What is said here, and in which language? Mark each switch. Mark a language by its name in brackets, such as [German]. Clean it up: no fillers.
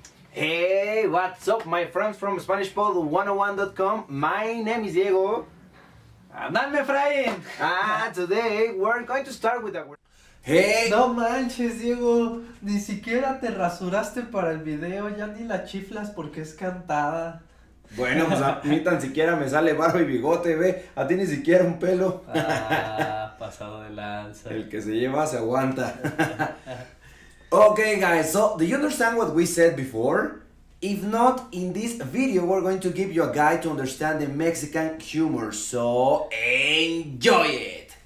[English] Hey, what's up, my friends from SpanishPod101.com? My name is Diego. And I'm Efraín. And today we're going to start with a word. Hey! [Spanish] No manches, Diego. Ni siquiera te rasuraste para el video. Ya ni la chiflas porque es cantada. Bueno, pues a mí tan siquiera me sale barba y bigote, ve. A ti ni siquiera un pelo. Pasado de lanza. El que se lleva se aguanta. [English] Okay, guys, so do you understand what we said before? If not, in this video we're going to give you a guide to understand the Mexican humor, so enjoy it!